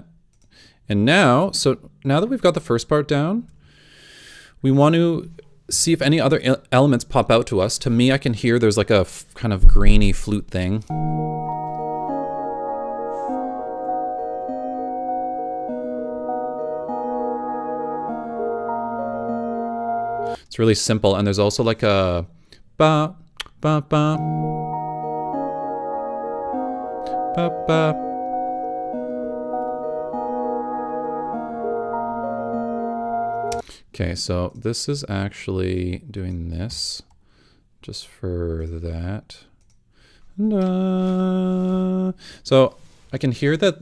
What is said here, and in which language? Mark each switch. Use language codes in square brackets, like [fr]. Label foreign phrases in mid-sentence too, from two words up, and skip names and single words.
[en] And now, so now that we've got the first part down, we want to see if any other elements pop out to us. To me, I can hear there's like a kind of grainy flute thing. It's really simple, and there's also like a ba ba ba ba ba. Okay, so this is actually doing this just for that. So I can hear that.